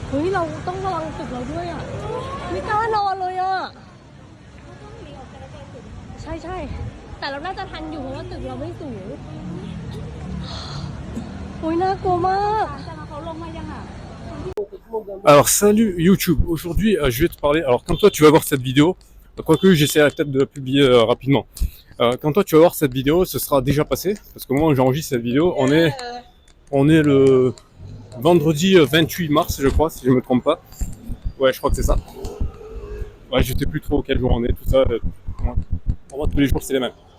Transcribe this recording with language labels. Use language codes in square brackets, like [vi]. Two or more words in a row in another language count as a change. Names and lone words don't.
[th] เราต้องระวังตึกเราด้วยอ่ะไม่กล้านอนเลยอ่ะใช่ใช่แต่เราน่าจะทันอยู่เพราะว่าตึกเราไม่สูงโอ้ยน่ากลัวมาก [fr] Alors salut YouTube, aujourd'hui je vais te parler, alors quand toi tu vas voir cette vidéo, quoique j'essaierai peut-être de la publier rapidement, quand toi tu vas voir cette vidéo ce sera déjà passé, parce qu'au moment où j'enregistre cette vidéo on est le vendredi 28 mars je crois si je me trompe pas, ouais je crois que c'est ça, ouais je sais plus trop quel jour on est, tout ça, pour moi tous les jours c'est les mêmes.